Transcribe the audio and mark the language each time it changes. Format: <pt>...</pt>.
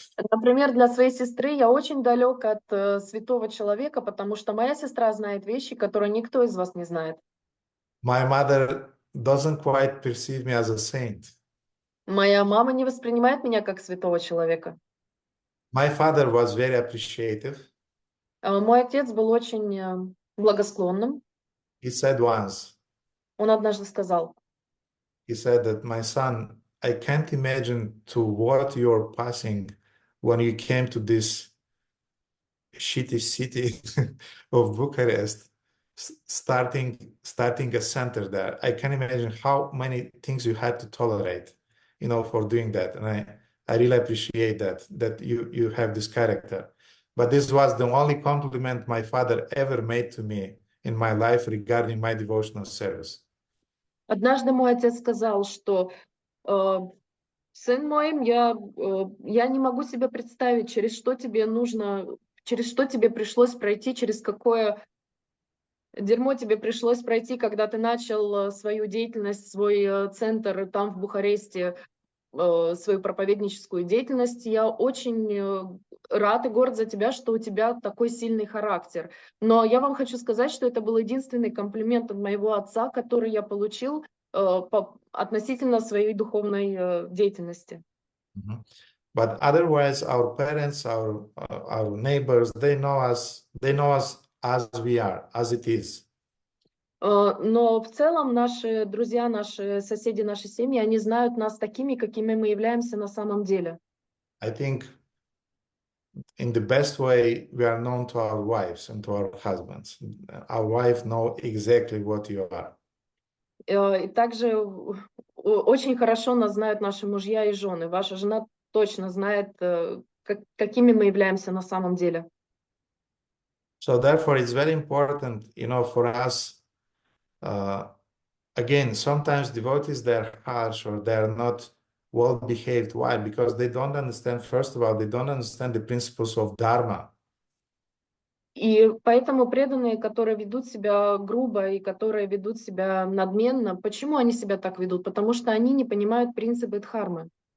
<ru>Например, для своей сестры я очень далек от святого человека, потому что моя сестра знает вещи, которые никто из вас не знает.</ru> <en>My mother doesn't quite perceive me as a saint.</en> <ru>Моя мама не воспринимает меня как святого человека.</ru> <en>My father was very appreciative.</en> <ru>Мой отец был очень благосклонным.</ru> <en>He said once,</en> <ru>Он однажды сказал,</ru> <en>he said that, my son, I can't imagine to what you're passing when you came to this shitty city of Bucharest, starting a center there. I can imagine how many things you had to tolerate, for doing that. And I really appreciate that you have this character. But this was the only compliment my father ever made to me in my life regarding my devotional service.</en> <ru>однажды мой отец сказал, что сын мой, я не могу себе представить, через что тебе нужно, через что тебе пришлось пройти, через какое дерьмо тебе пришлось пройти, когда ты начал свою деятельность, свой центр там в Бухаресте, свою проповедническую деятельность. Я очень рад и горд за тебя, что у тебя такой сильный характер. Но я вам хочу сказать, что это был единственный комплимент от моего отца, который я получил относительно своей духовной деятельности.</ru> <en>But otherwise, our parents, our neighbors, they know us as we are, as it is.</en> <ru>Но в целом наши друзья, наши соседи, наши семьи, они знают нас такими, какими мы являемся на самом деле.</ru> <en>I think in the best way we are known to our wives and to our husbands. Our wife know exactly what you are.</en> <ru>И также очень хорошо нас знают наши мужья и жены. Ваша жена точно знает, какими мы являемся на самом деле.</ru> <en>So therefore, it's very important, for us. Again, sometimes devotees, they're harsh or they're not well behaved. Why? Because they don't understand, first of all, they don't understand the principles of Dharma.</en> <ru>И поэтому преданные, которые ведут себя грубо и которые ведут себя надменно, почему они себя так ведут? Потому что они не понимают принципы дхармы.</ru>